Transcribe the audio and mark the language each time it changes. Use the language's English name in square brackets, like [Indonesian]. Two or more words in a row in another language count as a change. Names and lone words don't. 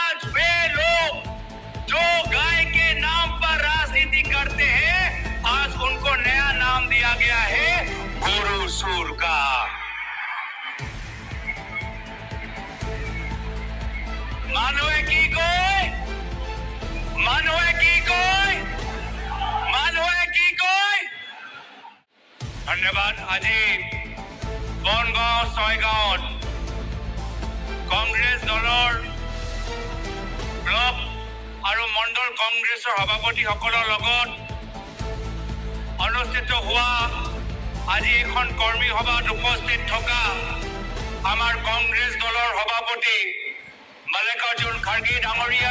[Hindi] आज वे लोग जो गाय के नाम पर राजनीति करते हैं, आज उनको नया नाम दिया गया है गुरु सूर का। [Assamese] মানুহে কি কয়, মানুহে কি কয়, মানুহে কি কয়। ধন্যবাদ। আজি বনগাঁও ছয়গাঁৱত কংগ্ৰেছ দলৰ ব্লক আৰু মণ্ডল কংগ্ৰেছৰ সভাপতিসকলৰ লগত অনুষ্ঠিত হোৱা আজি এখন কৰ্মী সভাত উপস্থিত থকা আমাৰ কংগ্ৰেছ দলৰ সভাপতি মল্লিকাৰ্জুন খাৰ্গে ডাঙৰীয়া,